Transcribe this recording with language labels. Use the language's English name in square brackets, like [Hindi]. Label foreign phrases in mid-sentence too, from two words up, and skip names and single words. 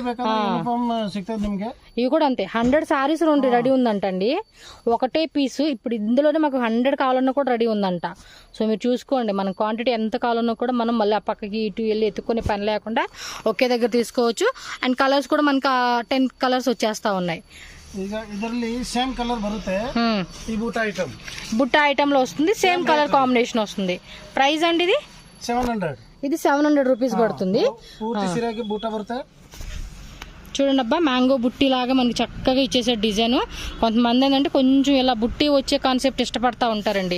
[Telugu] ఇవి కూడా అంతే. 100 [English] sarees ready [Telugu] ఉందంటండి, ఒకటే పీసు. ఇప్పుడు ఇందులోనే మాకు 100 కావాలన్నా కూడా రెడీ ఉందంట. సో మీరు చూసుకోండి, మన క్వాంటిటీ ఎంత కావాలన్నా కూడా మనం మళ్ళీ ఆ పక్కకి ఇటు వెళ్ళి ఎత్తుకునే పని లేకుండా ఒకే దగ్గర తీసుకోవచ్చు. [English] and colors [Telugu] కూడా మనకి 10 కలర్స్ వచ్చేస్తా ఉన్నాయి. [Kannada] ಈಗ ಇದರಲ್ಲಿ [English] same colour [Kannada] ಬರುತ್ತೆ. ಈ [Telugu] బుట్ట ఐటమ్ లో వస్తుంది, [English] same colour combination [Telugu] వస్తుంది. ప్రైస్ అండి ఇది 700. ఇది 700 రూపీస్ పడుతుంది. పూర్తి సిరాకి బుట్ట బರುತ್ತೆ. చూడండి అబ్బా, మ్యాంగో బుట్టి లాగా మనకి చక్కగా ఇచ్చేసే డిజైన్. కొంతమంది ఏంటంటే కొంచెం ఇలా బుట్టి వచ్చే కాన్సెప్ట్ ఇష్టపడతా ఉంటారండి.